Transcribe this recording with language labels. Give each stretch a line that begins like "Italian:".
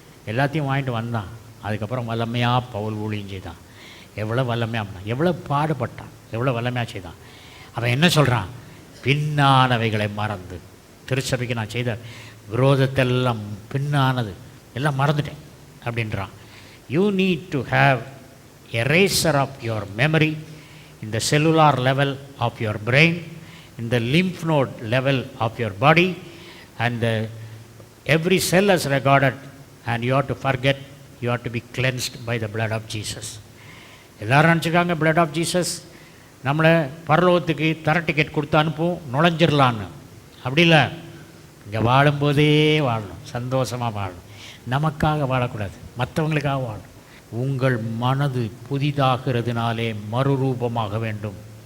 Tamil: எல்லாத்தையும் வாங்கிட்டு வந்தான். அதுக்கப்புறம் வல்லமையாக பவுல் ஊழியம் செய்தான். எவ்வளோ வல்லமையாக, எவ்வளோ பாடுபட்டான், எவ்வளோ வல்லமையாக செய்தான். அவன் என்ன சொல்கிறான்? பின்னானவைகளை மறந்து, திருச்சபைக்கு நான் செய்த விரோதத்தெல்லாம் பின்னானது எல்லாம் மறந்துட்டேன் அப்படின்றான்.
English: You need to have eraser of your memory in the cellular level of your brain, in the lymph node level of your body, and every cell is regarded, and you have to forget, you have to be cleansed by the blood of Jesus.
Tamil: எல்லாரும் நினச்சிக்காங்க
English: blood of Jesus
Tamil: நம்மளை பரலோகத்துக்கு தர ticket கொடுத்து அனுப்பும், நுழைஞ்சிடலான்னு. அப்படி இல்லை. இங்கே வாழும்போதே வாழணும், சந்தோஷமாக வாழணும். நமக்காக வாழக்கூடாது, மற்றவங்களுக்காக வாழணும். உங்கள் மனது புதிதாகிறதுனாலே மறுரூபமாக வேண்டும்.